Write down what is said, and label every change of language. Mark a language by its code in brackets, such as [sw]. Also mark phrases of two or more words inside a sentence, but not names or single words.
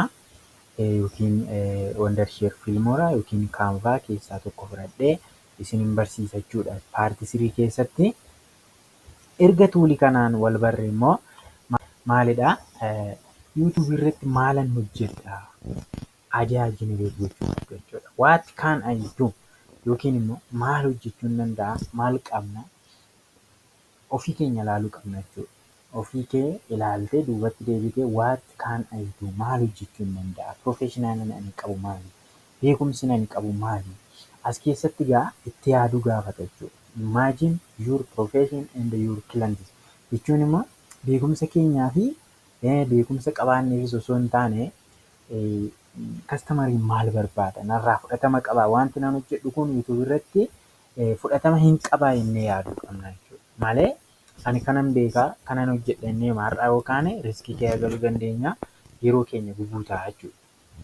[om] Yookiin Wondershare Filmooraa yookiin Canva keessaa tokko fudhadhee isinin barsiisa jechuudha. Paartii 3 keessatti erga tuulii kanaan wal barre immoo maalidhaa? yuutuubii irratti maalan hojjedhaa? [en] Idea generate [om] gochuuf jechuudha. [en] What can I do? [om] yookiin immoo maal hojjechuun danda'a, maal qabna, ofii keenya ilaaluu qabna jechuudha. Ofii kee ilaaltee duubatti deebitee [en] what can I do, [om] maal hojjechuun danda'a, professional ani qabu maali, beekumsi ani qabu maali, as keessatti gaa itti yaaduu gaafata jechuudha. [en] Imagine your profession and your clients [om] jechuun immoo beekumsa keenyaa fi beekumsa qabaanneefis osoo hin taane kastamariin maal barbaada, narraa fudhatama qabaa, wanti nan hojjedhu kun YouTube irratti fudhatama hin qabaa jennee yaaduu qabna jechuudha. Malee ani kanan beekaa kanan hojjedha jennee har'aa yoo kaane riskii keessa galuu dandeenya, yeroo keenya gubuu ta'a jechuudha.